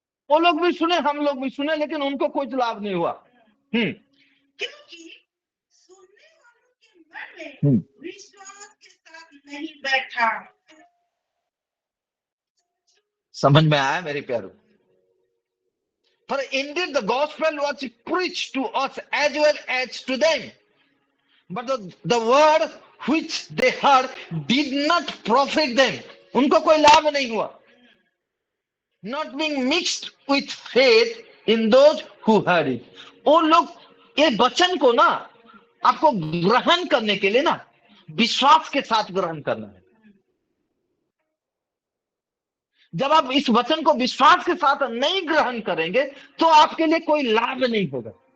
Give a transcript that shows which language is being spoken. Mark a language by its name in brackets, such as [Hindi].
[Hindi] वो लोग भी सुने, हम लोग भी सुने, लेकिन उनको कोई लाभ नहीं हुआ। क्योंकि सुनने वालों के मन में विश्वास के साथ नहीं बैठा। समझ में आया मेरे प्यारों? [English] For indeed the gospel was preached to us as well as to them, but the word which they heard did not profit them. [Hindi] उनको कोई लाभ नहीं हुआ। [English] Not being mixed with faith in those who heard it. [Hindi] वो लोग ये वचन को ना आपको ग्रहण करने के लिए ना विश्वास के साथ ग्रहण करना है। जब आप इस वचन को विश्वास के साथ नहीं ग्रहण करेंगे तो आपके लिए कोई लाभ नहीं होगा।